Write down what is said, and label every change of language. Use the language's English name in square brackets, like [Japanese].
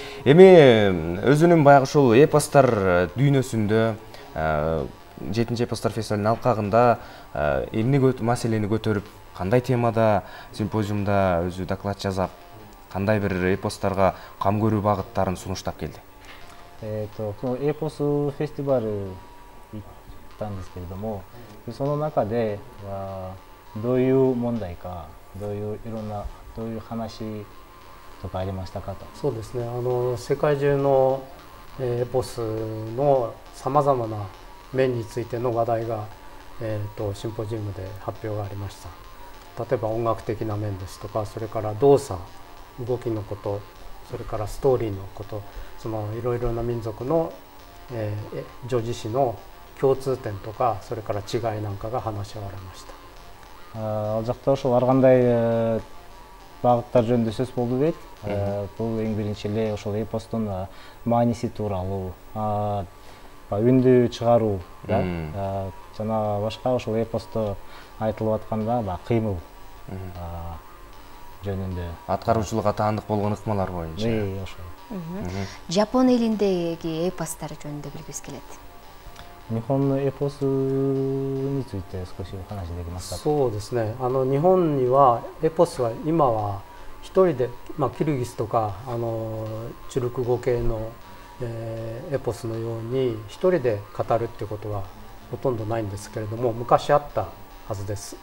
[Kyrgyz] Эми өзүнүн баягы ушул эпостор дүйнөсүндө 7-чи эпостор фестивалынын алкагында эмне маселени көтөрүп, кандай темада симпозиумда өзү доклад жасап, кандай бир эпостарга кам көрүү багыттарын сунуштап келди. [Japanese] エポスフェスティバル行ったんですけれども、その中でどういう問題か、どういう話とかありましたかと。そうですね。世界中のエポスのさまざまな面についての話題が、シンポジウムで発表がありました。例えば音楽的な面ですとか、それから動作、動きのこと、それからストーリーのこと、そのいろいろな民族の叙事詩の共通点とか、それから違いなんかが話し合われました。 [Kyrgyz] Ал жакта ошол ар кандай багыттар жөнүндө сөз болду дейт. Бул эң биринчи эле ошол эпостун мааниси тууралуу, үндү чыгаруу, жана башка ошол эпосто айтылып атканда кыймыл жөнүндө. Аткаруучулукка таандык болгон ыкмалар боюнча. Ошол. Жапон элиндеги эпостор жөнүндө билгибиз келет. [Japanese] 日本のエポスについて少しお話できますか？そうですね。日本にはエポスは今は一人で、キルギスとかチュルク語系の、エポスのように一人で語るっていうことはほとんどないんですけれども、昔あったはずです。